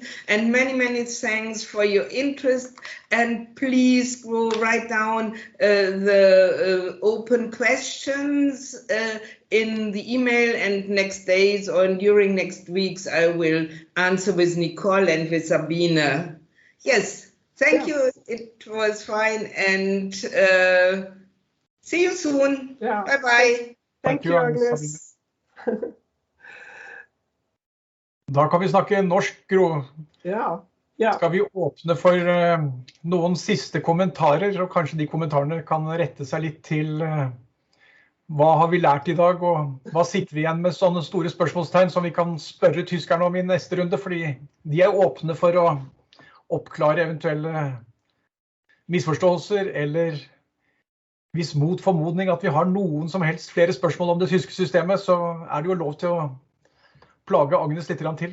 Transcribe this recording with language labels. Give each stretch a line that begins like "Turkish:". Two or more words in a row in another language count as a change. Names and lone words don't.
English: And many, many thanks for your interest. And please go write down the open questions in the email, and next days or during next weeks I will answer with Nicole and with Sabine. Yes. Thank you. It was fine, and see you soon. Yeah. Bye-bye. Thank you, Agnes.
Norwegian: Da kan vi snakke norsk, Gro. Ja. Skal vi åpne for noen siste kommentarer, og kanskje de kommentarene kan rette seg litt til hva har vi lært i dag, og hva sitter vi igjen med sånne store spørsmålstegn som vi kan spørre tyskerne om i neste runde, fordi de er åpne for å oppklare eventuelle misforståelser, eller hvis mot formodning at vi har noen som helst flere spørsmål om det tyske systemet, så er det jo lov til å plage Agnes litt til.